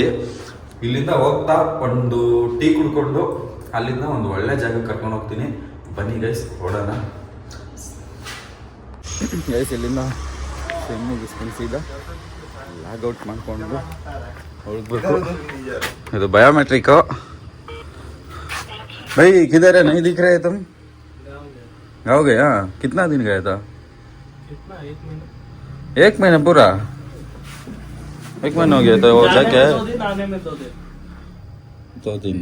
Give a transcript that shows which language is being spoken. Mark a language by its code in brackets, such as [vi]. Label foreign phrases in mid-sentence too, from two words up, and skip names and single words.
[kn] ಇಲ್ಲಿಂದ ಹೋಗ್ತಾ ಒಂದು ಟೀ ಕುಡ್ಕೊಂಡು ಅಲ್ಲಿಂದ ಒಂದು ಒಳ್ಳೆ ಜಾಗಕ್ಕೆ ಕರ್ಕೊಂಡು ಹೋಗ್ತೀನಿ. ಬನ್ನಿ ಗೈಸ್ ಓಡೋಣ. ಗೈಸ್ ಇಲ್ಲಿಂದ ಸ್ವಿಮ್ ಮುಗಿಸ್ಕೊಂಡು ಸೀದಾ ಲಾಗೌಟ್ ಮಾಡ್ಕೊಂಡು ಹೋಗ್ಬೇಕು. ಇದು ಬಯೋಮೆಟ್ರಿಕ್ಕು. [hi] भाई किधर है? नहीं दिख रहे तुम? गाँव गया? कितना दिन गया था? कितना? 1 महीना। 1 महीना पूरा? 1 महीना हो गया था? वो क्या क्या है? 2 दिन आने में 2 दिन। 2 दिन?